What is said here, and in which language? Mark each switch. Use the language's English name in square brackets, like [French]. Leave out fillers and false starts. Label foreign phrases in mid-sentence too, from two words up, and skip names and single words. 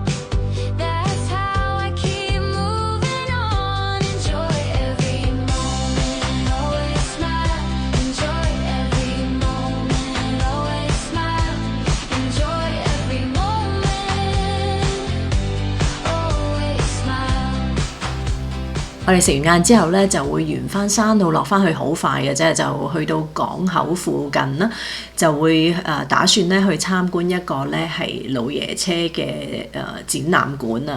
[English] That's how I keep moving on. Enjoy every moment, always smile. Enjoy every moment, always smile. Enjoy every moment, always smile. [Cantonese] 我哋食完晏之後咧，就會沿翻山路落翻去，好快嘅啫，就去到港口附近啦，就會打算咧去參觀一個咧係老爺車嘅展覽館啊。